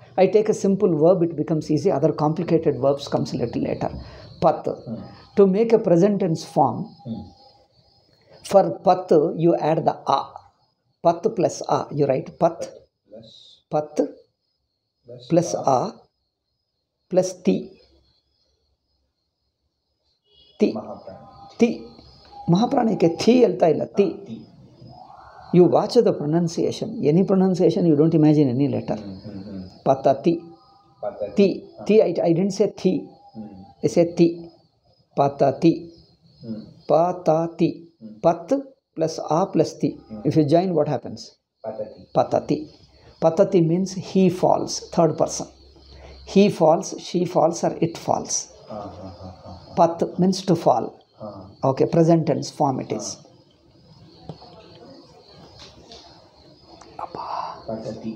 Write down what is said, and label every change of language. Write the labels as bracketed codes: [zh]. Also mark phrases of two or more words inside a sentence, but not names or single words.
[en] I take a simple verb, it becomes easy. Other complicated verbs comes a little later. Pat. To make a present tense form, for pat you add the a. Pat plus a. You write pat. Pat. Plus a plus ti. Ti. Ti. [kn] Mahapranike thi alta illa. [en] Ti. You watch the pronunciation. Any pronunciation, you don't imagine any letter. Patati. Ti. Ti. I didn't say thi. I said ti. Patati. Patati. Pat plus a plus ti. If you join, what happens? Patati. Patati. Patati means he falls, third person. He falls, she falls, or it falls. Pat means to fall. Okay, present tense form it is. Patati.